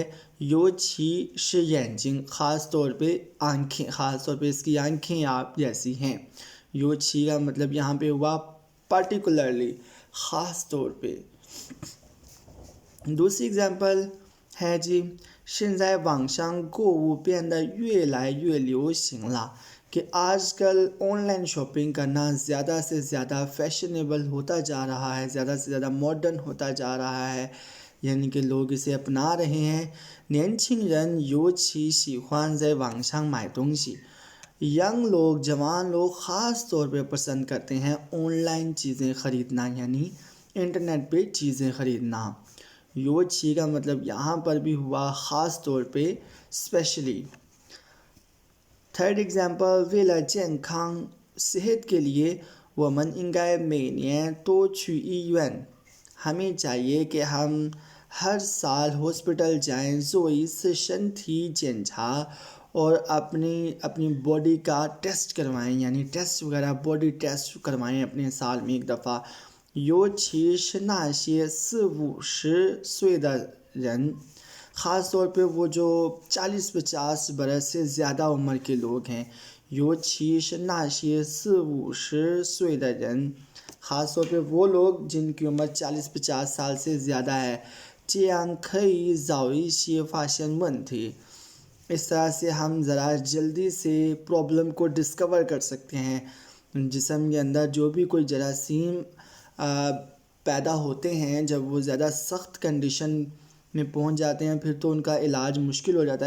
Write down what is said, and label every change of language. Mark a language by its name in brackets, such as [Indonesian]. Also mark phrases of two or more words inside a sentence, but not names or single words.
[Chinese] 尤其 [Hindi] शियजिंग, ख़ास तौर पे आँखें, ख़ास तौर पे इसकी आँखें आप जैसी हैं। [Chinese] 尤其 [Hindi] का मतलब यहाँ पे हुआ पार्टिकुलरली, ख़ास तौर पे। दूसरी एग्जांपल है जी, [Chinese] 现在网上购物变得越来越流行了, [Hindi] कि आजकल [English] online shopping [Hindi] करना ज़्यादा से ज़्यादा फैशनेबल होता जा रहा है, ज़्यादा से ज़्यादा मॉडर्न होता जा रहा है, यानी कि लोग इसे अपना रहे हैं। [Chinese] 年轻人尤其喜欢在网上买东西, [Hindi] यंग लोग, जवान लोग ख़ास तौर पे पसंद करते हैं ऑनलाइन चीज़ें ख़रीदना, यानी इंटरनेट पे चीज़ें ख़रीदना। [Chinese] 尤其 [Hindi] का मतलब यहाँ पर भी हुआ ख़ास तौर पे, स्पेशली। [English] third example, [Chinese] 为了健康 [Hindi] सेहत के लिए, [Chinese] 我们应该每年多去医院, [Hindi] हमें चाहिए कि हम हर साल हॉस्पिटल जाएं, [Chinese] 做一次身体检查, [Hindi] और अपनी बॉडी का टेस्ट करवाएं, यानी टेस्ट वगैरह, [English] body test [Hindi] करवाएं अपने साल में एक दफ़ा। [Chinese] 尤其是那些40-50岁的人, [Hindi] ख़ास तौर पे वो जो 40-50 बरस से ज़्यादा उम्र के लोग हैं। [Chinese] 尤其是那些40-50岁的人, [Hindi] ख़ास तौर पे वो लोग जिनकी उम्र 40-50 साल से ज़्यादा है। [Chinese] 这样可以早一些发现问题, [Hindi] इस तरह से हम ज़रा जल्दी से प्रॉब्लम को डिस्कवर कर सकते हैं। जिस्म के अंदर जो भी कोई जरासीम पैदा होते हैं, जब वो ज़्यादा सख्त कंडीशन में पहुंच जाते हैं, फिर तो उनका इलाज मुश्किल हो जाता है।